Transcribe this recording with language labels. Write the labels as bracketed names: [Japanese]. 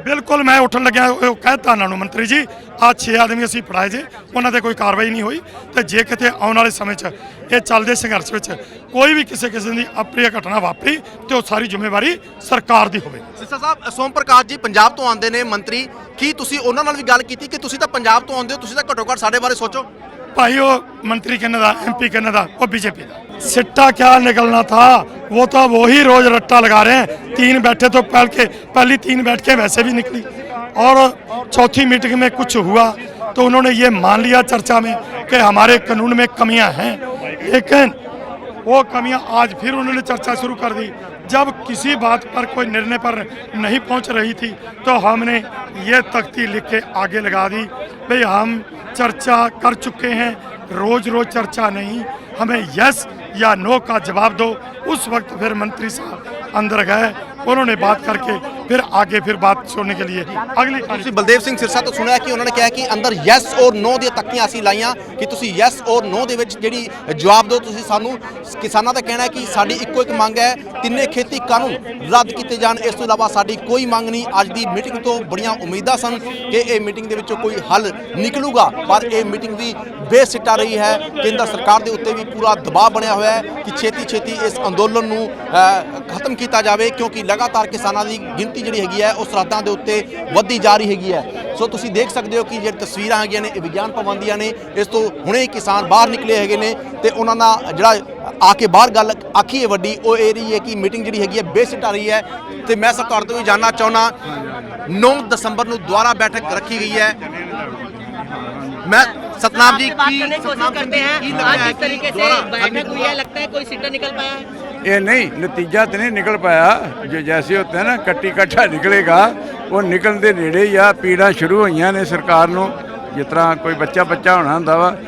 [Punjabi] ਬਿਲਕੁਲ, ਮੈਂ ਉੱਠਣ ਲੱਗਿਆ ਉਹ ਕਹਿਤਾ ਉਹਨਾਂ ਨੂੰ, ਮੰਤਰੀ ਜੀ ਆਹ 6 ਆਦਮੀ ਅਸੀਂ ਫੜਾਏ ਜੇ, ਉਹਨਾਂ ਤੇ ਕੋਈ ਕਾਰਵਾਈ ਨਹੀਂ ਹੋਈ ਤੇ ਜੇ ਕਿਤੇ ਆਉਣ ਵਾਲੇ ਸਮੇਂ 'ਚ ਇਹ ਚੱਲਦੇ ਸੰਘਰਸ਼ ਵਿੱਚ ਕੋਈ ਵੀ ਕਿਸੇ ਦੀ ਅਪਰਿय ਘਟਨਾ ਵਾਪਰੀ ਤੇ ਉਹ ਸਾਰੀ ਜ਼ਿੰਮੇਵਾਰੀ ਸਰਕਾਰ ਦੀ ਹੋਵੇ। ਸਿੱਸਾ ਸਾਹਿਬ, ਸੋਮ ਪ੍ਰਕਾਸ਼ ਜੀ ਪੰਜਾਬ ਤੋਂ ਆਉਂਦੇ ਨੇ ਮੰਤਰੀ, ਕੀ ਤੁਸੀਂ ਉਹਨਾਂ ਨਾਲ ਵੀ ਗੱਲ ਕੀਤੀ ਕਿ ਤੁਸੀਂ ਤਾਂ ਪੰਜਾਬ ਤੋਂ ਆਉਂਦੇ ਹੋ, ਤੁਸੀਂ ਤਾਂ ਘੱਟੋ ਘੱਟ ਸਾਡੇ ਬਾਰੇ ਸੋਚੋ? [Hindi] भाई वो मंत्री कहने था, एमपी कहने था, वो बीजेपी का सिट्टा क्या निकलना था, वो तो वही रोज रट्टा लगा रहे हैं। 3 बैठे तो पहली 3 बैठकें वैसे भी निकली और चौथी मीटिंग में कुछ हुआ तो उन्होंने ये मान लिया चर्चा में कि हमारे कानून में कमियां हैं, लेकिन वो कमियां आज फिर उन्होंने चर्चा शुरू कर दी। जब किसी बात पर कोई निर्णय पर नहीं पहुंच रही थी तो हमने ये तख्ती लिख के आगे लगा दी, भाई हम चर्चा कर चुके हैं, रोज चर्चा नहीं, हमें यस या नो का जवाब दो। उस वक्त फिर मंत्री साहब अंदर गए, उन्होंने बात करके फिर आगे फिर बात छोड़ने के लिए अगली [Punjabi] ਤੁਸੀਂ ਬਲਦੇਵ ਸਿੰਘ ਸਿਰਸਾ ਤੋਂ ਸੁਣਿਆ ਕਿ ਉਹਨਾਂ ਨੇ ਕਿਹਾ ਕਿ ਅੰਦਰ ਯੈਸ ਔਰ ਨੋ ਦੀਆਂ ਤੱਕੀਆਂ ਅਸੀਂ ਲਾਈਆਂ ਕਿ ਤੁਸੀਂ ਯੈਸ ਔਰ ਨੋ ਦੇ ਵਿੱਚ ਜਿਹੜੀ ਜਵਾਬ ਦਿਓ। ਤੁਸੀਂ ਸਾਨੂੰ ਕਿਸਾਨਾਂ ਦਾ ਕਹਿਣਾ ਹੈ ਕਿ ਸਾਡੀ ਇੱਕੋ ਇੱਕ ਮੰਗ ਹੈ, ਤਿੰਨੇ ਖੇਤੀ ਕਾਨੂੰਨ ਰੱਦ ਕੀਤੇ ਜਾਣ, ਇਸ ਤੋਂ ਇਲਾਵਾ ਸਾਡੀ ਕੋਈ ਮੰਗ ਨਹੀਂ। ਅੱਜ ਦੀ ਮੀਟਿੰਗ ਤੋਂ ਬੜੀਆਂ ਉਮੀਦਾਂ ਸਨ ਕਿ ਇਹ ਮੀਟਿੰਗ ਦੇ ਵਿੱਚੋਂ ਕੋਈ ਹੱਲ ਨਿਕਲੂਗਾ, ਪਰ ਇਹ ਮੀਟਿੰਗ ਵੀ ਬੇਸਿੱਟਾ ਰਹੀ ਹੈ। ਕੇਂਦਰ ਸਰਕਾਰ ਦੇ ਉੱਤੇ ਵੀ ਪੂਰਾ ਦਬਾਅ ਬਣਿਆ ਹੋਇਆ ਹੈ ਕਿ ਛੇਤੀ ਇਸ ਅੰਦੋਲਨ ਨੂੰ ਖਤਮ ਕੀਤਾ ਜਾਵੇ, ਕਿਉਂਕਿ ਲਗਾਤਾਰ ਕਿਸਾਨਾਂ ਦੀ ਗਿਣਤੀ ਜਿਹੜੀ ਹੈਗੀ ਹੈ ਉਹ ਸਰਹੱਦਾਂ ਦੇ ਉੱਤੇ ਵੱਧਦੀ ਜਾ ਰਹੀ ਹੈਗੀ ਹੈ। ਸੋ ਤੁਸੀਂ ਦੇਖ ਸਕਦੇ ਹੋ ਕਿ ਜਿਹੜੀ ਤਸਵੀਰਾਂ ਹੈਗੀਆਂ ਨੇ ਇਹ ਵਿਗਿਆਨ ਭਵਨ ਦੀਆਂ ਨੇ। ਇਸ ਤੋਂ ਹੁਣੇ ਹੀ ਕਿਸਾਨ ਬਾਹਰ ਨਿਕਲੇ ਹੈਗੇ ਨੇ ਤੇ ਉਹਨਾਂ ਦਾ ਜਿਹੜਾ ਆ ਕੇ ਬਾਹਰ ਗੱਲ ਆਖੀ ਹੈ ਵੱਡੀ ਉਹ ਇਹ ਰਹੀ ਹੈ ਕਿ ਮੀਟਿੰਗ ਜਿਹੜੀ ਹੈਗੀ ਹੈ ਬੇਸਿੱਟਾ ਰਹੀ ਹੈ। ਤੇ ਮੈਂ ਸਰਕਾਰ ਤੋਂ ਵੀ ਜਾਣਨਾ ਚਾਹੁੰਦਾ 9 ਦਸੰਬਰ ਨੂੰ ਦੁਬਾਰਾ ਬੈਠਕ ਰੱਖੀ ਗਈ ਹੈ। [Hindi] मैं सतनाम जी की कोशिश करते हैं, आज जिस तरीके से बैठक हुई है लगता है कोई सीटा निकल पाया है? ये नहीं, नतीजा तो नहीं निकल पाया। जो जैसे होते हैं ना कट्टी कट्ठा निकलेगा, वो निकलते नेड़े ही आ। [Punjabi] पीड़ा शुरू हुई ने सरकार नूं, जिस तरह कोई बच्चा होना हुंदा वा।